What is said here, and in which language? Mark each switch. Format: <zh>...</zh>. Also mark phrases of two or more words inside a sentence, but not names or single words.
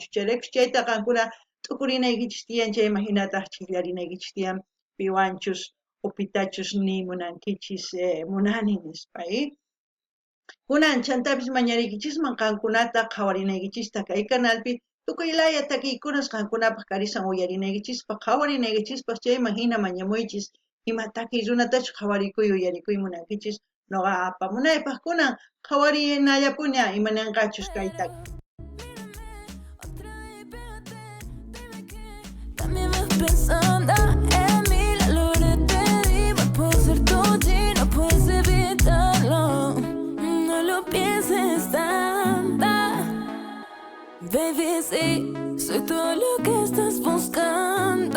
<qu>Chayraykus chayta qankuna t'ukurinaykichis tiyan, chayman hinataq chillarinaykichis tiyan, piwanchus o pitachus ni munankichis munani nispa, kunan chantapis mañariykichisman qankunata qhawarinaykichista kay canalpi tukuy laya takiykunas qankunapaq karisan uyarinaykichista qhawarinaykichispas chayman hina mañamuychis ima takiy runatachu qhawarikuy uyarikuy munankichis noqa apamunaypaq kunan qhawarinallapuna imananqachus kay taki.</qu> <es>También vas pensando en mí, la luna te diva, puedo ser tuya y no puedes evitarlo. No lo pienses tanto, baby, sí, soy todo lo que estás buscando.</es>